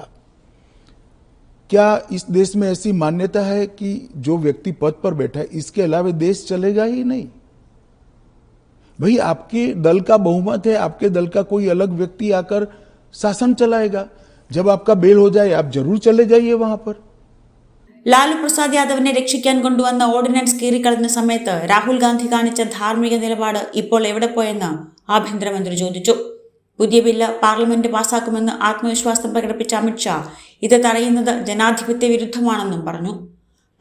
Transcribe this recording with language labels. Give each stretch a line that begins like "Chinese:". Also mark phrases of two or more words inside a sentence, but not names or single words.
Hindi: क्या इस देश में ऐसी मान्यता है कि जो व्यक्ति पद पर बैठा है इसके अलावा देश चलेगा ही नहीं? भाई, आपके दल का बहुमत है, आपके दल का कोई अलग व्यक्ति आकर शासन चलाएगा। जब आपका बेल हो जाए आप जरूर चले जाइए वहां पर।
Malayalam: ലാലു പ്രസാദ് യാദവിനെ രക്ഷിക്കാൻ കൊണ്ടുവന്ന ഓർഡിനൻസ് കീറിക്കളഞ്ഞ സമയത്ത് രാഹുൽ ഗാന്ധി കാണിച്ച ധാർമ്മിക നിലപാട് ഇപ്പോൾ എവിടെ പോയെന്ന് ആഭ്യന്തരമന്ത്രി ചോദിച്ചു. പുതിയ ബില്ല് പാർലമെന്റ് പാസാക്കുമെന്ന് ആത്മവിശ്വാസം പ്രകടിപ്പിച്ച അമിത്ഷാ ഇത് തടയുന്നത് ജനാധിപത്യ വിരുദ്ധമാണെന്നും പറഞ്ഞു.